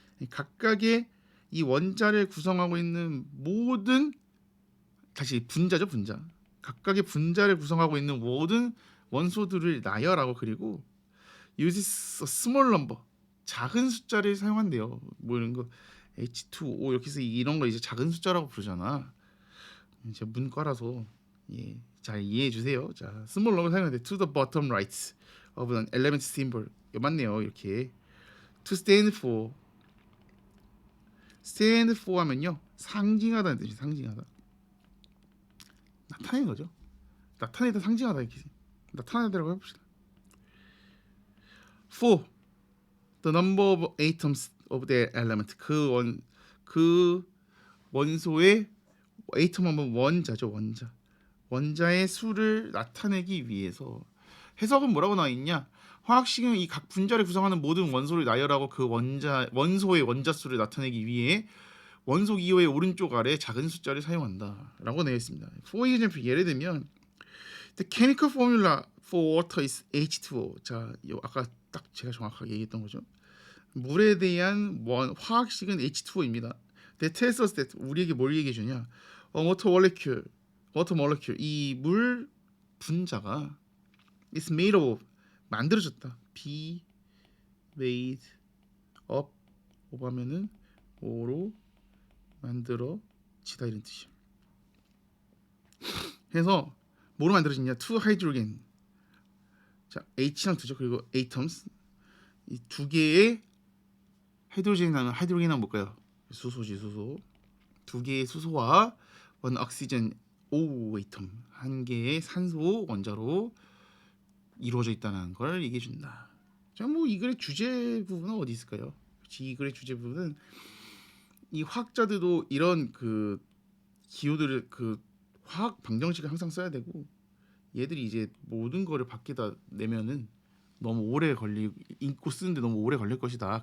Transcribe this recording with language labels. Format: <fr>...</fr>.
<ko>각각의 이 원자를 구성하고 있는 모든 다시 분자죠, 분자. 각각의 분자를 구성하고 있는 모든 원소들을 나열하고 그리고</ko> <en>uses a small number</en> <ko>작은 숫자를 사용한대요. 뭐 이런 거 H2O 이렇게 해서 이런 거 이제 작은 숫자라고 부르잖아. 이제 문과라서 예, 잘 이해해 주세요.</ko> <en>자, small number</en> <ko>사용하는데</ko> <en>to the bottom right of an element symbol</en> <ko>맞네요. 이렇게 to stand for 하면요 상징하다는 뜻이 상징하다 나타내는 거죠. 나타내다 상징하다 이렇게 나타내다라고 해봅시다.</ko> <en>for the number of atoms of the element</en> <ko>그 원소의</ko> <en>atom</en> <ko>하면 원자죠. 원자의 수를 나타내기 위해서 해석은 뭐라고 나와 있냐? 화학식은 이 각 분자를 구성하는 모든 원소를 나열하고 그 원소의 원자수를 나타내기 위해 원소 기호의 오른쪽 아래 작은 숫자를 사용한다라고 되어 있습니다.</ko> <en>For example,</en> <ko>예를 들면</ko> <en>the chemical formula for water is H2O.</en> <ko>자, 아까 딱 제가 정확하게 얘기했던 거죠. 물에 대한 화학식은 H2O입니다.</ko> <en>That tells us that</en> <ko>우리에게 뭘 얘기해 주냐?</ko> <en>water molecule</en> <ko>이 물 분자가</ko> <en>is made of</en> <ko>만들어졌다. be made up of 하면은 오로 만들어지다 이런 뜻이야. 그래서 뭐로 만들어지냐? two hydrogen. 자, H랑 두죠. 그리고 atoms. 이 두 개의 하이드로겐은 뭘까요? 수소지, 수소. 두 개의 수소와</ko> <en>one oxygen O atom.</en> <ko>한 개의 산소 원자로 이루어져 있다는 걸 얘기해 준다. 자, 뭐 이 글의 주제 부분은 어디 있을까요? 이 글의 주제 부분은 이 화학자들도 이런 그 기호들을 그 화학 방정식을 항상 써야 되고 얘들이 이제 모든 거를 밖에다 내면은 너무 오래 읽고 쓰는데 너무 오래 걸릴 것이다.</ko>